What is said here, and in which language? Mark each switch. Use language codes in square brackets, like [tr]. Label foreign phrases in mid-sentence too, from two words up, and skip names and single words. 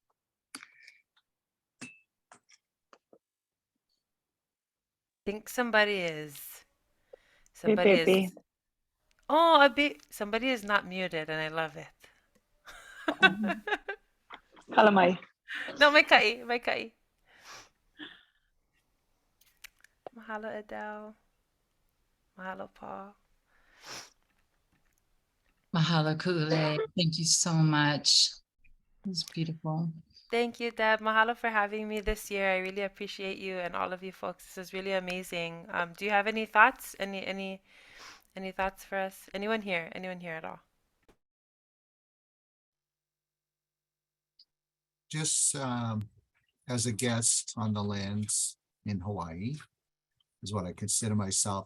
[en] I think somebody is. Hey, Somebody is. baby. Oh, somebody is not muted, and I love it. Kalamai. [haw] No, may kai, may kai. Mahalo, Adele. [en] Mahalo, Paul. Mahalo, Kuulei. Thank you so much. It was beautiful. Thank you, Deb. Mahalo for having me this year. I really appreciate you and all of you folks. This is really amazing. Do you have any thoughts? Any thoughts for us? Anyone here? Anyone here at all? Just as a guest on the lands in Hawaii is what I consider myself.